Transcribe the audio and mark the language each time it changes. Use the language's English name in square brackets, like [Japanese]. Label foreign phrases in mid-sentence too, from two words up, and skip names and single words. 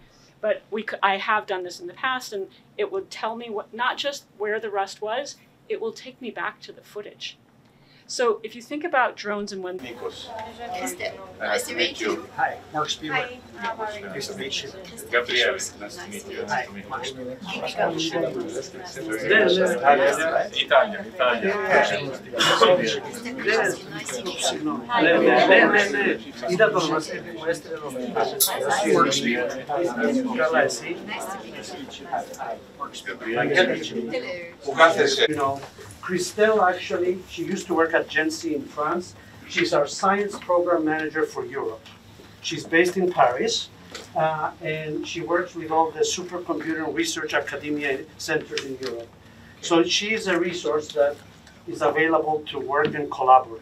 [English] But I have done this in the past, and it would tell me not just where the rust was, it will take me back to the footage. So if you think about drones and when... Nikos. Nice to meet you. Hi, Mark Spieler. Hi, how are you? Nice to meet you. Gabriele, nice to meet you. Hi, Mark Spieler. Italia. [Greek] Είδα το όνομά σου που μου έστειλε εδώ Καλά, εσύ. Που κάθεσαι. [English] You know, Christelle actually, she used to work at Gency in France. She's our science program manager for Europe. She's based in Paris, and she works with all the supercomputer research academia centers in Europe. So she is a resource that is available to work and collaborate.